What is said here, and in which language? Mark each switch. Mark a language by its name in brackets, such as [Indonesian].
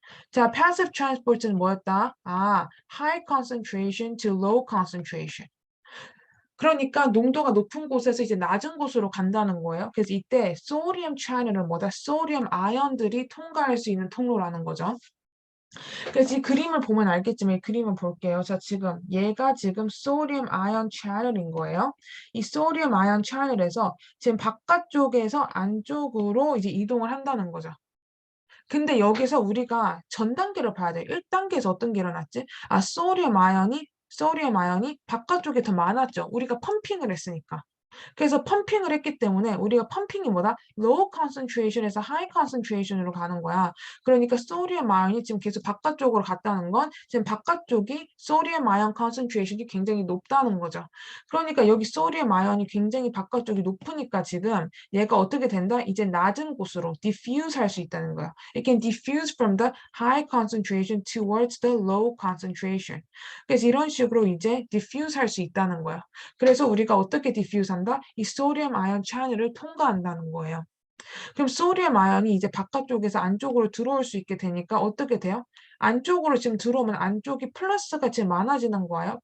[Korean] 자, passive transport는 뭐였다? [English] 아, high concentration to low concentration. [Korean] 그러니까 농도가 높은 곳에서 이제 낮은 곳으로 간다는 거예요. 그래서 이때 소디움 채널은 뭐다? 소디움 아연들이 통과할 수 있는 통로라는 거죠. 그래서 이 그림을 보면 알겠지만 이 그림을 볼게요. 자, 얘가 지금 소디움 아연 채널인 거예요. 이 소디움 아연 채널에서 지금 바깥쪽에서 안쪽으로 이제 이동을 한다는 거죠. 근데 여기서 우리가 전 단계를 봐야 돼요. 1단계에서 어떤 게 일어났지? 아, 소디움 아연이 바깥쪽에 더 많았죠. 우리가 펌핑을 했으니까. 그래서 펌핑을 했기 때문에 우리가 펌핑이 뭐다? low concentration에서 high concentration으로 가는 거야. 그러니까 소디움 아연이 지금 계속 바깥쪽으로 갔다는 건 지금 바깥쪽이 소디움 아연 concentration이 굉장히 높다는 거죠. 그러니까 여기 소디움 아연이 굉장히 바깥쪽이 높으니까 지금 얘가 어떻게 된다? 이제 낮은 곳으로 diffuse 할 수 있다는 거야. [English] It can diffuse from the high concentration towards the low concentration. [Korean] 그래서 이런 식으로 이제 diffuse 할 수 있다는 거야. 그래서 우리가 어떻게 diffuse 한다? 이 소디움 아연 채널을 통과한다는 거예요. 그럼 소디움 아연이 이제 바깥쪽에서 안쪽으로 들어올 수 있게 되니까 어떻게 돼요? 안쪽으로 지금 들어오면 안쪽이 플러스가 지금 많아지는 거예요.